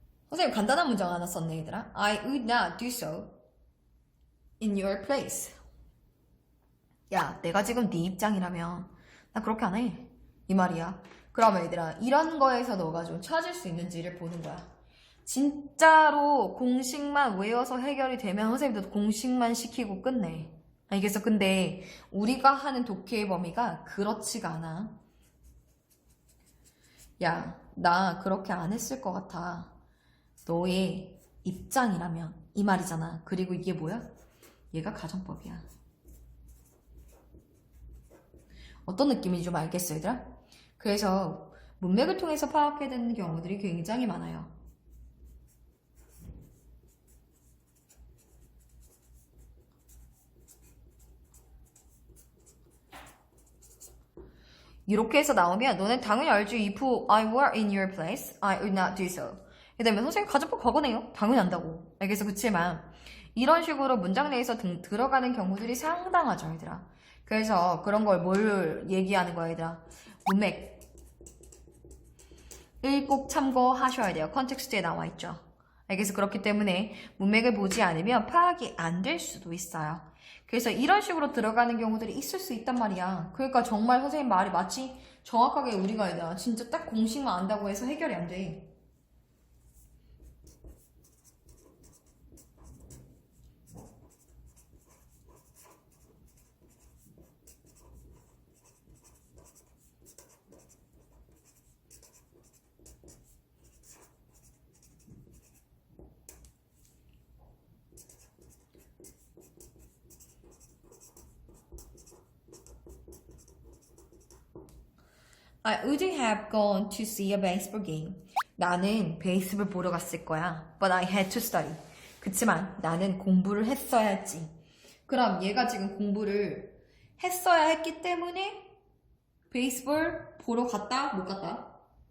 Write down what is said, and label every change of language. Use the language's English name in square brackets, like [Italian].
[Korean] 선생님 간단한 문장 하나 썼네 얘들아. [English] I would not do so in your place. [Korean] 야 내가 지금 네 입장이라면 나 그렇게 안 해. 이 말이야. 그러면 얘들아 이런 거에서 너가 좀 찾을 수 있는지를 보는 거야. 진짜로 공식만 외워서 해결이 되면 선생님도 공식만 시키고 끝내. 알겠어? 근데 우리가 하는 독해의 범위가 그렇지가 않아. 야 나 그렇게 안 했을 것 같아. 너의 입장이라면 이 말이잖아. 그리고 이게 뭐야? 얘가 가정법이야. 어떤 느낌인지 좀 알겠어 얘들아? 그래서 문맥을 통해서 파악해야 되는 경우들이 굉장히 많아요. 이렇게 해서 나오면 너는 당연히 알지. [English] If I were in your place, I would not do so. [Korean] 그다음에 선생님 가정법 과거네요. 당연히 안다고. 알겠어. 그치만 이런 식으로 문장 내에서 들어가는 경우들이 상당하죠 얘들아. 그래서 그런 걸 뭘 얘기하는 거야 얘들아. 문맥 꼭 참고하셔야 돼요. 컨텍스트에 나와 있죠. 알겠어. 그렇기 때문에 문맥을 보지 않으면 파악이 안 될 수도 있어요. 그래서 이런 식으로 들어가는 경우들이 있을 수 있단 말이야. 그러니까 정말 선생님 말이 마치 정확하게 우리가 얘들아 진짜 딱 공식만 안다고 해서 해결이 안 돼. [English] I wouldn't have gone to see a baseball game. [Korean] 나는 베이스볼 보러 갔을 거야. [English] But I had to study. [Korean] 그치만 나는 공부를 했어야 했지. 그럼 얘가 지금 공부를 했어야 했기 때문에 베이스볼 보러 갔다? 못 갔다?